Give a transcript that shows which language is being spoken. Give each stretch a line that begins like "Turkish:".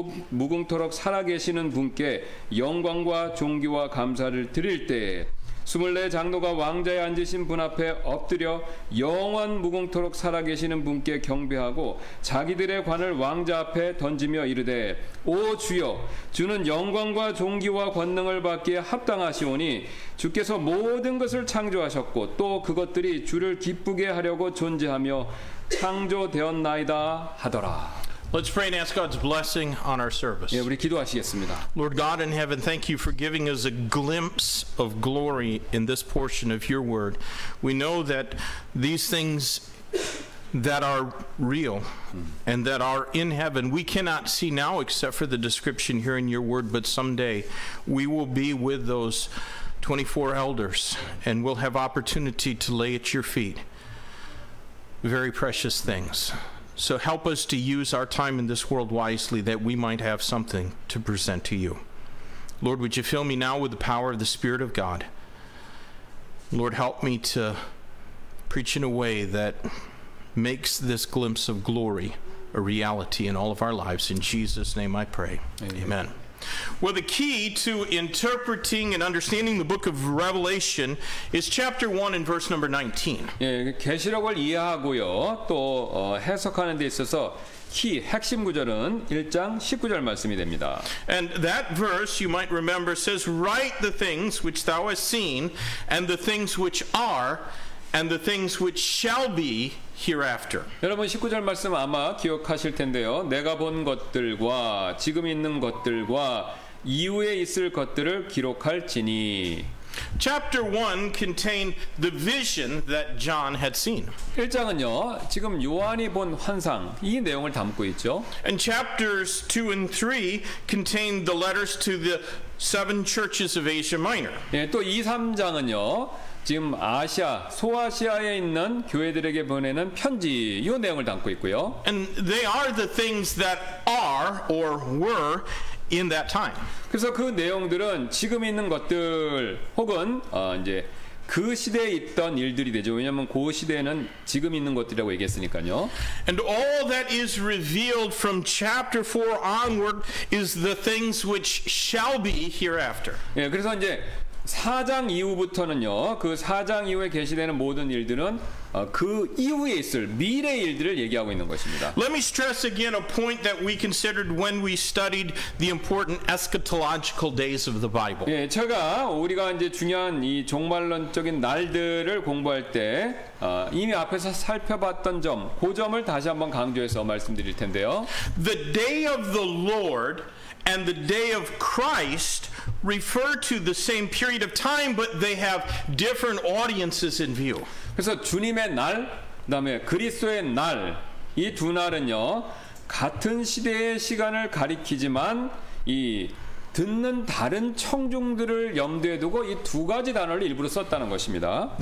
Korean: 무궁토록 살아계시는 분께 영광과 존귀와 감사를 드릴 때에 24 장로가 왕자에 앉으신 분 앞에 엎드려 영원 무궁토록 살아계시는 분께 경배하고 자기들의 관을 왕자 앞에 던지며 이르되 오 주여 주는 영광과 존귀와 권능을 받기에 합당하시오니 주께서 모든 것을 창조하셨고 또 그것들이 주를 기쁘게 하려고 존재하며 창조되었나이다 하더라.
English: Let's pray and ask God's blessing on our service.
Korean: 예, 우리 기도하시겠습니다.
English: Lord God in heaven, thank you for giving us a glimpse of glory in this portion of your word. We know that these things that are real and that are in heaven, we cannot see now except for the description here in your word, but someday we will be with those 24 elders and we'll have opportunity to lay at your feet very precious things. So help us to use our time in this world wisely that we might have something to present to you. Lord, would you fill me now with the power of the Spirit of God? Lord, help me to preach in a way that makes this glimpse of glory a reality in all of our lives. In Jesus' name I pray. Amen. Well, the key to interpreting and understanding the book of Revelation is chapter 1 and verse number 19.
Korean: 예, 계시록을 이해하고요. 또 해석하는 데 있어서 핵심 구절은 1장 19절 말씀이 됩니다.
English: And that verse, you might remember, says, Write the things which thou hast seen, and the things which are, and the things which shall be hereafter.
Korean: 여러분 19절 말씀 아마 기억하실 텐데요. 내가 본 것들과 지금 있는 것들과 이후에 있을 것들을 기록할지니.
English: Chapter 1 contained the vision that John had seen.
Korean: 1장은요. 지금 요한이 본 환상 이 내용을 담고 있죠.
English: And chapters 2 and 3 contained the letters to the 7 churches of Asia Minor.
Korean: 예, 또 2, 3장은요. 지금 아시아, 소아시아에 있는 교회들에게 보내는 편지 이 내용을 담고 있고요.
English: And they are the things that are or were in that time.
Korean: 그래서 그 내용들은 지금 있는 것들 혹은 이제 그 시대에 있던 일들이 되죠. 왜냐하면 그 시대에는 지금 있는 것들이라고 얘기했으니까요.
English: And all that is revealed from chapter 4 onward is the things which shall be hereafter.
Korean: 예, 그래서 이제 4장 이후부터는요, 그 4장 이후에 계시되는 모든 일들은 그 이후에 있을 미래 일들을 얘기하고 있는 것입니다.
English: Let me stress again a point that we considered when we studied the important eschatological days of the Bible.
Korean: 예, 제가 우리가 이제 중요한 이 종말론적인 날들을 공부할 때 이미 앞에서 살펴봤던 점, 그 점을 다시 한번 강조해서 말씀드릴 텐데요.
English: The day of the Lord and the day of Christ refer to the same period of time, but they have different audiences in view.
Korean: 그래서 주님의 날, 그다음에 그리스도의 날, 이 두 날은요 같은 시대의 시간을 가리키지만 이 듣는 다른 청중들을 염두에 두고 이 두 가지 단어를 일부러 썼다는 것입니다.